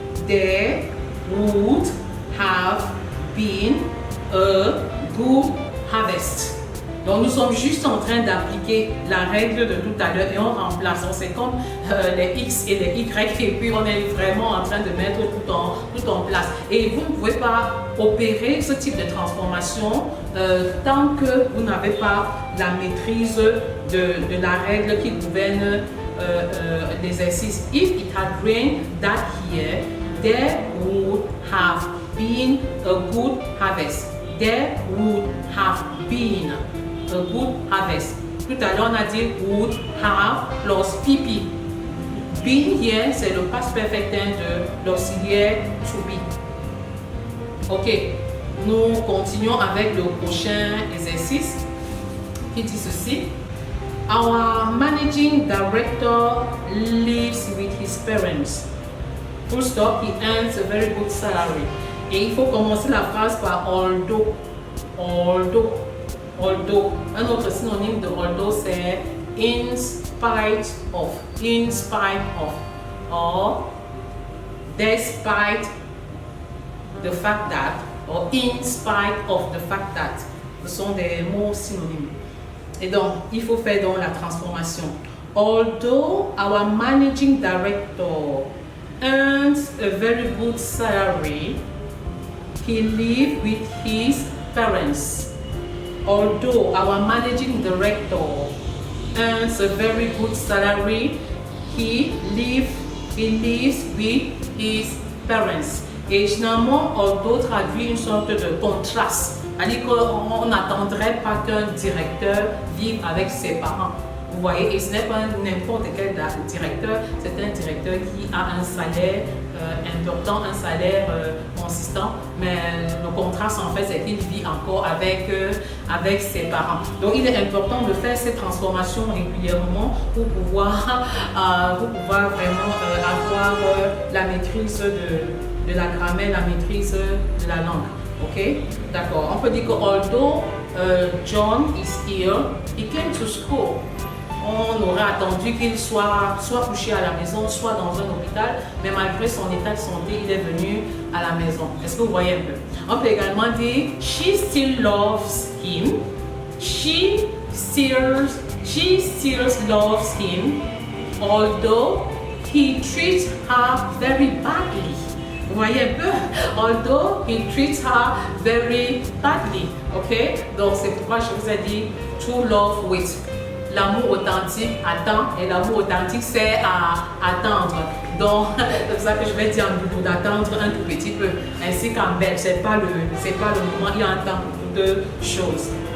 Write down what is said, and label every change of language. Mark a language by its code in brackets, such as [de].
[en] There would have been a good harvest. [fr] Donc nous sommes juste en train d'appliquer la règle de tout à l'heure et on remplace. C'est comme les X et les Y et puis on est vraiment en train de mettre tout en place. Et vous ne pouvez pas opérer ce type de transformation tant que vous n'avez pas la maîtrise de la règle qui gouverne l'exercice. [en] If it had rained that year, there would have been a good harvest. There would have been a good harvest. [fr] Tout à l'heure, on a dit [en] would, have plus PP. [fr] Be here, c'est le past perfect tense de l'auxiliaire [en] to be. [fr] Ok, nous continuons avec le prochain exercice qui dit ceci. [en] Our managing director lives with his parents. Full stop, he earns a very good salary. [fr] Et il faut commencer la phrase par although. [en] Although. Although. [fr] Un autre synonyme de although, c'est [en] in spite of. In spite of. Or despite the fact that. Or in spite of the fact that. [fr] Ce sont des mots synonymes. Et donc, il faut faire donc la transformation. [en] Although our managing director earns a very good salary, he lives with his parents. Although our managing director earns a very good salary, he lives with his parents. [fr] Et généralement, although traduit une sorte de contraste. C'est-à-dire qu'on n'attendrait pas qu'un directeur vive avec ses parents. Vous voyez, et ce n'est pas n'importe quel directeur, c'est un directeur qui a un salaire important, un salaire consistant, mais le contraste en fait, c'est qu'il vit encore avec ses parents. Donc il est important de faire ces transformations régulièrement pour pouvoir vraiment avoir la maîtrise de la grammaire, la maîtrise de la langue. Ok, d'accord. On peut dire que [en] although John is ill, he came to school. [fr] On aurait attendu qu'il soit couché à la maison, soit dans un hôpital, mais malgré son état de santé, il est venu à la maison. Est-ce que vous voyez un peu? On peut également dire [en] she still loves him. She still loves him, although he treats her very badly. [fr] Vous voyez un peu? [en] Although he treats her very badly. Ok? [fr] Donc c'est pourquoi je vous ai dit [en] true love with. [fr] L'amour authentique attend et l'amour authentique c'est à attendre. Donc c'est pour ça que je vais dire en double d'attendre un tout petit peu. Ainsi qu'en belge, c'est pas le moment, il y a un temps pour deux choses.